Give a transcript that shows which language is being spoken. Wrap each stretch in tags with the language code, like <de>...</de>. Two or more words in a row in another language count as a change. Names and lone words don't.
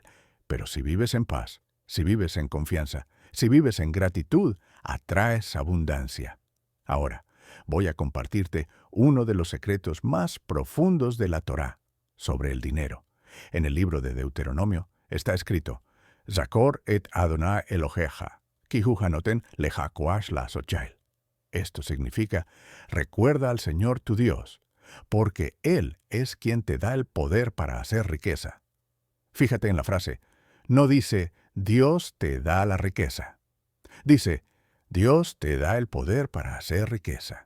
<es>Pero si vives en paz, si vives en confianza, si vives en gratitud, atraes abundancia. Ahora, voy a compartirte uno de los secretos más profundos de la Torá sobre el dinero. En el libro de Deuteronomio está escrito,</es> <he>זכור את אדוני אלהיך, כי הוא הנתן לך כח לעשות.</he> <es>Esto significa, recuerda al Señor tu Dios, porque Él es quien te da el poder para hacer riqueza. Fíjate en la frase, no dice, Dios te da la riqueza. Dice, Dios te da el poder para hacer riqueza.</es>